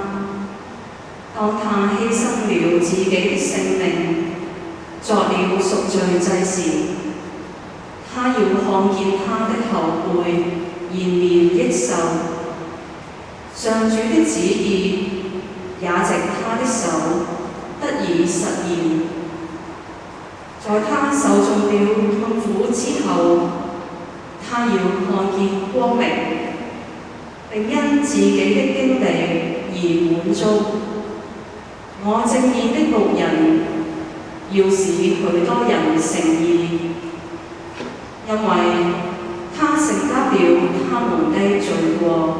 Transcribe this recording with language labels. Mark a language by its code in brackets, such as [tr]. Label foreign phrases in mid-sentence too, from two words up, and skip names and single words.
[zh] 當他犧牲了自己的性命，作了贖罪祭時，他要看見他的後輩延年益壽。上主的旨意也藉他的手得以實現。在他受盡了痛苦之後，他要看見光明，並因自己的經歷而滿足。我正義的僕人要使許多人成義，因為他承擔了他們的罪過。